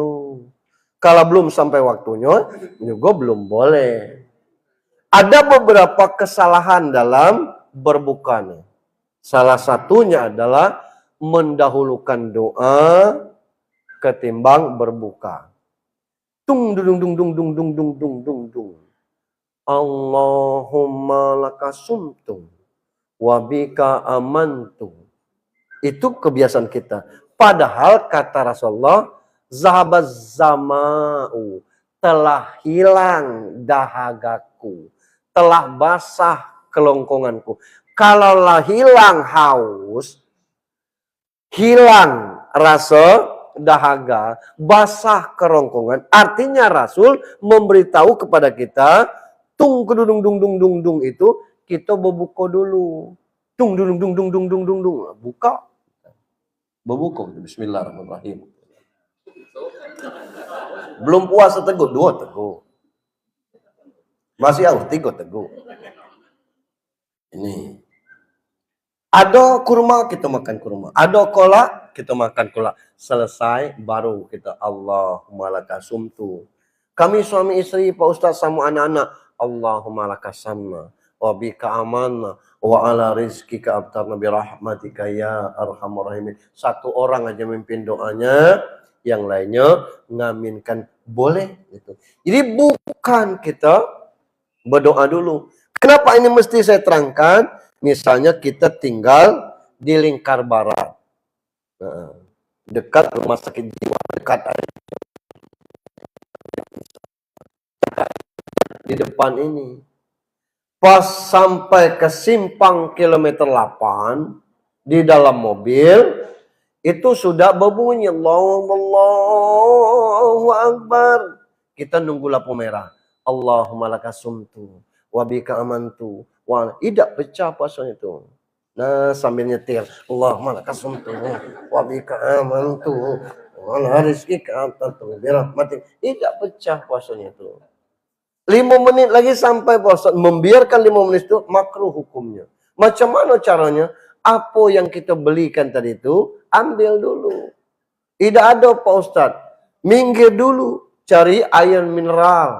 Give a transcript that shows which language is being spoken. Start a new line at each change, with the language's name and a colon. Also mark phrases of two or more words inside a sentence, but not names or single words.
Indonesian: Kalau belum sampai waktunya juga belum boleh. Ada beberapa kesalahan dalam berbuka nih. Salah satunya adalah mendahulukan doa ketimbang berbuka. Tung dung dung dung dung dung dung dung dung dung.
Arabic: اللهم لك صمت وبك آمنت.
Indonesian: Itu kebiasaan kita. Padahal kata Rasulullah,
Arabic: ذهب الظمأ,
Indonesian: telah hilang dahagaku, telah basah kelongkonganku. Kalaulah hilang haus, hilang rasa dahaga, basah kerongkongan, artinya Rasul memberitahu kepada kita, tung kedung dung dung dung dung itu kita berbuka dulu. Tung dung dung dung dung dung dung dung, buka. Berbuka, bismillahirrahmanirrahim. Belum puasa teguh, 2 teguh. Masih harus 3 teguh. Ini. Ada kurma, kita makan kurma. Ada kolak, kita makan kolak. Selesai, baru kita
Arabic: اللهم لك صمت.
Indonesian: Kami suami istri, Pak Ustaz sama anak-anak.
Arabic: اللهم لك صمنا وبك آمنا. وعلى رزقك أفطرنا برحمتك يا أرحم الراحمين.
Indonesian: Satu orang aja mimpin doanya. Yang lainnya ngaminkan. Boleh. Gitu. Jadi bukan kita berdoa dulu. Kenapa ini mesti saya terangkan? Misalnya kita tinggal di Lingkar Barat, dekat rumah sakit jiwa, dekat di depan ini. Pas sampai ke simpang kilometer 8, di dalam mobil, itu sudah berbunyi
Arabic: الله أكبر.
Indonesian: Kita nunggu lampu merah.
Arabic: اللهم لك صمت وبك آمنت.
Indonesian: Wah, tidak pecah puasanya itu. Nah, sambil nyetir,
Arabic: اللهم لك صمت وبك آمنت وعلى رزقك أفطرت برحمتك.
Indonesian: Tidak pecah puasanya itu. 5 menit lagi sampai puasa. Membiarkan 5 menit itu makruh hukumnya. Macam mana caranya? Apa yang kita belikan tadi itu, ambil dulu. Tidak ada Pak Ustadz. Minggir dulu, cari air mineral.